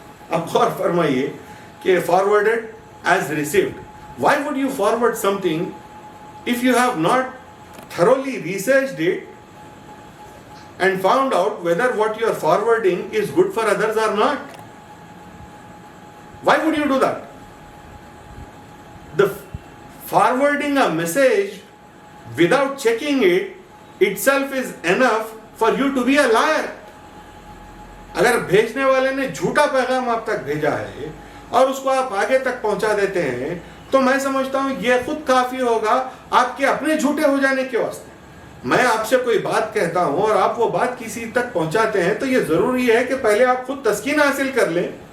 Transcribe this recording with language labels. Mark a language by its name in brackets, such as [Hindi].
[Urdu] اب غور فرمائیے کہ [English] Forwarded as received. Why would you forward something if you have not thoroughly researched it and found out whether what you are forwarding is good for others or not? Why would you do that? The forwarding a message without checking it itself is enough for you to be a liar. [Urdu] اگر بھیجنے والے نے جھوٹا پیغام آپ تک بھیجا ہے اور اس کو آپ آگے تک پہنچا دیتے ہیں تو میں سمجھتا ہوں یہ خود کافی ہوگا آپ کے اپنے جھوٹے ہو جانے کے واسطے. میں آپ سے کوئی بات کہتا ہوں اور آپ وہ بات کسی تک پہنچاتے ہیں تو یہ ضروری ہے کہ پہلے آپ خود تسکین حاصل کر لیں.